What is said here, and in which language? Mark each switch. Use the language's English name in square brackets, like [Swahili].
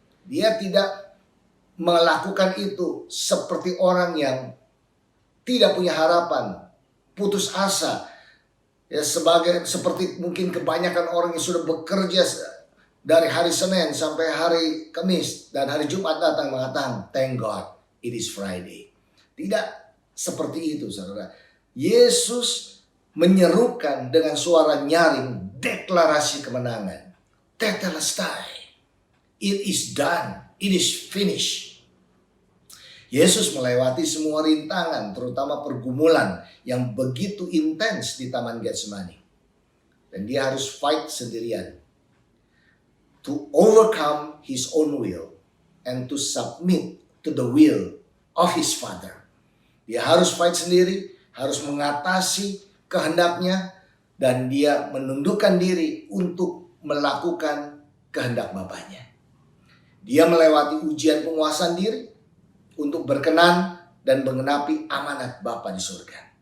[Indonesian] Dia tidak melakukan itu seperti orang yang tidak punya harapan, putus asa, ya, seperti mungkin kebanyakan orang yang sudah bekerja dari hari Senin sampai hari Kamis dan hari Jumat datang mengatakan [English] thank God it is Friday. [Indonesian] Tidak seperti itu, saudara. Yesus menyerukan dengan suara nyaring deklarasi kemenangan. [English] Tetelestai, it is done, it is finished. [Indonesian] Yesus melewati semua rintangan, terutama pergumulan yang begitu intens di Taman Getsemani. Dan dia harus fight sendirian. [English] To overcome his own will and to submit to the will of his Father. [Indonesian] Dia harus fight sendiri, harus mengatasi kehendaknya, dan dia menundukkan diri untuk melakukan kehendak Bapaknya. Dia melewati ujian penguasaan diri untuk berkenan dan menggenapi amanat Bapa di surga.